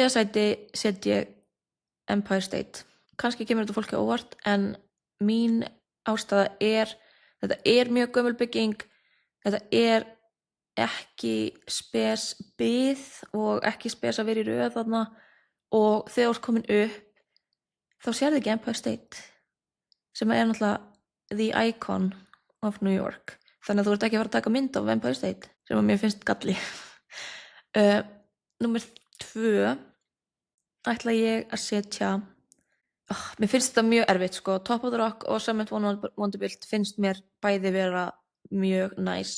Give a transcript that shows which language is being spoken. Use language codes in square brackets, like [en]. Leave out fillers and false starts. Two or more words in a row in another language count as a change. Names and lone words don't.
[is] sæti set ég Empire State. Kannski kemur þetta fólki óvart, en mín ástæða er, þetta er mjög gömul bygging, þetta er ekki spes bið og ekki spes að vera í röð þarna og þegar þú ert komin upp þá sérðu ekki Empire State sem er náttúrulega [en] the icon of New York, [is] þannig að þú ert ekki að fara að taka mynd af Empire State sem að mér finnst galli. Númer 2 ætla ég að setja mér finnst þetta mjög erfitt, sko. Top of the Rock og Summit One Vanderbilt finnst mér bæði vera mjög næs.